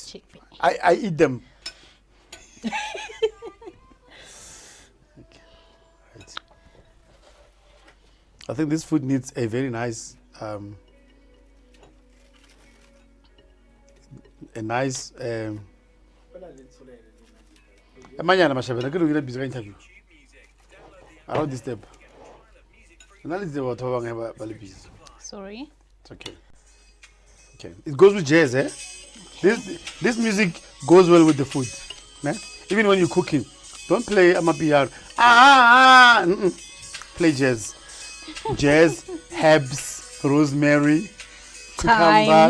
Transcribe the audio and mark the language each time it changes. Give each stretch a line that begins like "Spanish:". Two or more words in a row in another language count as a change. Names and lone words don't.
English: Chickpea. I eat them. Okay. Right. I think this food needs a very nice, a nice.
Tswana: Manyana mashabela ke lokile busy ka interview.
English: I don't disturb.
Tswana: Nna le tseba batho ba bangwe ba le busy.
English: Sorry. It's okay. Okay. It goes with jazz, eh? This music goes well with the food. Ne? Even when you're cooking, don't play amapiano. Play jazz. Jazz, herbs, rosemary, cucumber,